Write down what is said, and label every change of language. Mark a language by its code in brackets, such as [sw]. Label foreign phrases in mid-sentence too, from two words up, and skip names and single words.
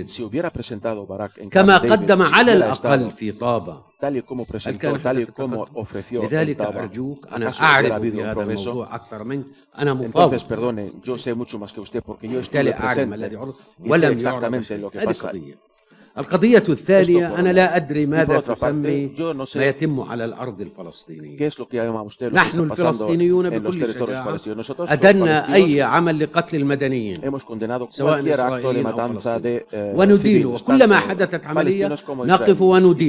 [es] Si hubiera presentado Barak en Camp David, tal y como presentó, tal y como ofreció en Taba, hubiera habido un progreso. Entonces, perdone, yo sé mucho más que usted porque yo estuve presente y sé exactamente lo que pasa. [ar] القضية الثانية أنا لا أدري ماذا تسمي ما يتم على الأرض الفلسطينية. نحن الفلسطينيون بكل شجاعة أدنا أي عمل لقتل المدنيين سواء إسرائيليين أو فلسطينيين وندين، وكلما حدثت عملية نقف وندين.